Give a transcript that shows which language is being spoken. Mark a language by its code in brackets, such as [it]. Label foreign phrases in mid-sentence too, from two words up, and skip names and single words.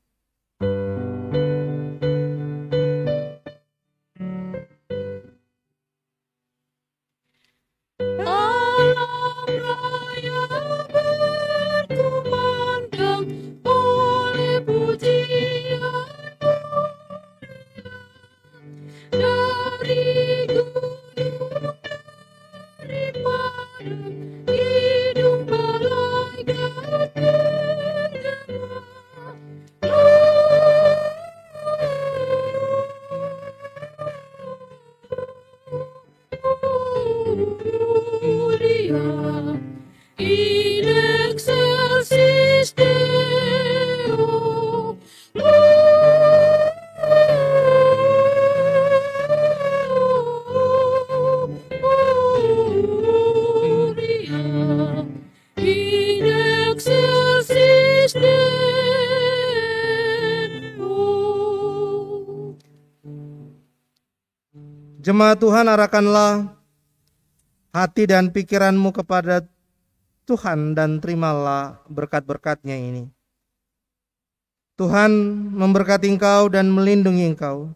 [id] Alam raya berkumandang oleh pujian dari gunung, dari padang, hidung malaikat bergema. [la] Gloria in excelsis Deo. Gloria in excelsis Deo. [id] Jemaat Tuhan, arahkanlah hati dan pikiranmu kepada Tuhan dan terimalah berkat-berkat-Nya ini. Tuhan memberkati engkau dan melindungi engkau.